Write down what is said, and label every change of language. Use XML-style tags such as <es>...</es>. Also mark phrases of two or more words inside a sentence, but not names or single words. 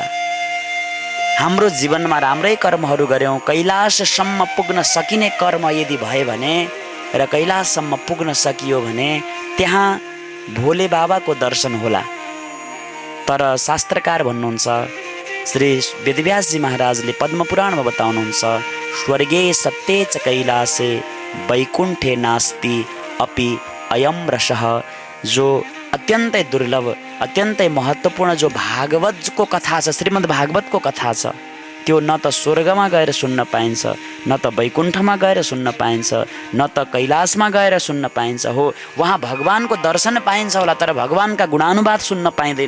<ne>हाम्रो जीवनमा राम्रै कर्महरू गऱ्यौँ, कैलाशसम्म पुग्न सकिने कर्म यदि भयो भने र कैलाशसम्म पुग्न सकियो भने त्यहाँ भोले बाबाको दर्शन होला। तर शास्त्रकार भन्नुहुन्छ, श्री वेदव्यासजी महाराजले पद्मपुराणमा बताउनुहुन्छ,</ne> <sa>स्वर्गे सत्ये च कैलासे वैकुण्ठे नास्ति अपि अयम रसः।</sa> <ne>जो अत्यन्तै दुर्लभ, अत्यन्तै महत्त्वपूर्ण जो भागवतको कथा छ, श्रीमद् भागवतको कथा छ, त्यो न त स्वर्गमा गएर सुन्न पाइन्छ, न त वैकुण्ठमा गएर सुन्न पाइन्छ, न त कैलाशमा गएर सुन्न पाइन्छ। हो, वहाँ भगवानको दर्शन पाइन्छ होला तर भगवानका गुणानुवाद सुन्न पाइँदैन।</ne>